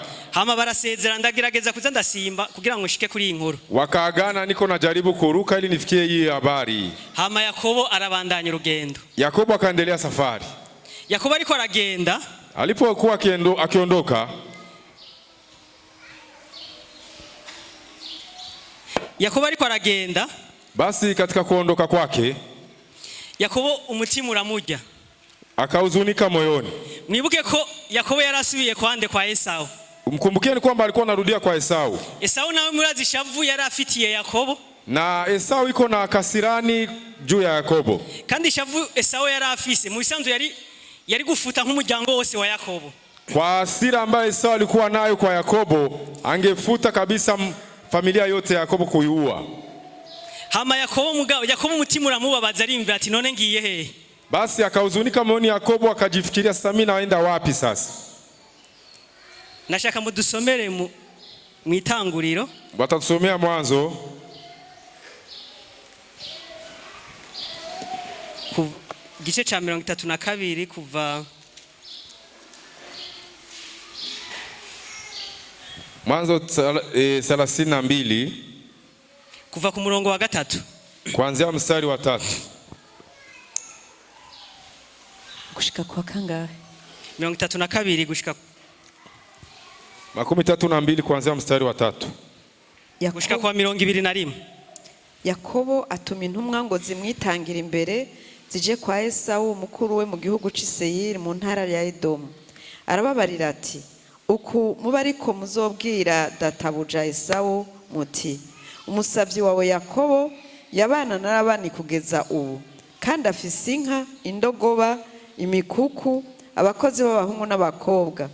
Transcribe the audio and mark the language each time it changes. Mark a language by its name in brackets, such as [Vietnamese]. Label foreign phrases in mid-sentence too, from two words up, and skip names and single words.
[Rundi] Hama barasezera ndagerageza kuza ndasimba kugira ngo nshike kuri inkuru. [Swahili] Wakaagana, niko najaribu kuruka ili nifikie hii habari. [Rundi] Hama Yakobo arabandanya urugendo. [Swahili] Yakobo akaendelea safari. [Rundi] Yakobo ariko aragenda, [Swahili] alipokuwa akiondoka, [Rundi] Yakobo ariko aragenda, [Swahili] basi katika kuondoka kwake [Rundi] Yakobo umutima uramurya, [Swahili] akahuzunika moyoni. [Rundi] Mwibuke ko Yakobo yarasubiye kwande kwa Esau. [Swahili] Mkumbukeni kwamba alikuwa anarudia kwa Esau. [Rundi] Esau nawe murazi shavu yari afitiye Yakobo. [Swahili] Na Esau iko na kasirani juu ya Yakobo. [Rundi] Kandi shavu Esau yari afise mu bisanzwe yari gufuta nk'umuryango wose wa Yakobo. [Swahili] Kwa hasira ambayo Esau alikuwa nayo kwa Yakobo, angefuta kabisa familia yote ya Yakobo kuiua. [Rundi] Hama Yakobo umutima uramubabaza arimvira ati none ngiye he? [Swahili] Basi akahuzunika moyoni Yakobo, akajifikiria sasa mimi naenda wapi sasa? [Rundi] Nashaka mudusomere mu itanguriro. [Swahili] Watatusomea Mwanzo [Rundi] gice cha 32 kuva [Swahili] Mwanzo 32 [Rundi] kuva ku murongo wa 3 [Swahili] kuanzia mstari wa 3 [Rundi] gushika kwa kangahe? 32 gushika [Swahili] 32 kuanzia mstari wa 3 [Rundi] gushika kwa 21. Yakobo atuma intumwa ngo zimwitangira imbere zije kwa Esau mukuru we mu gihugu c'Iseyiri mu ntara ya Edomu. Arababarira ati uku muba ariko muzobwira databuja Esau muti umusavyi wawe Yakobo yabana narabani kugeza ubu kandi afise inka, indogoba, imikuku, abakozi b'abahungu n'abakobwa.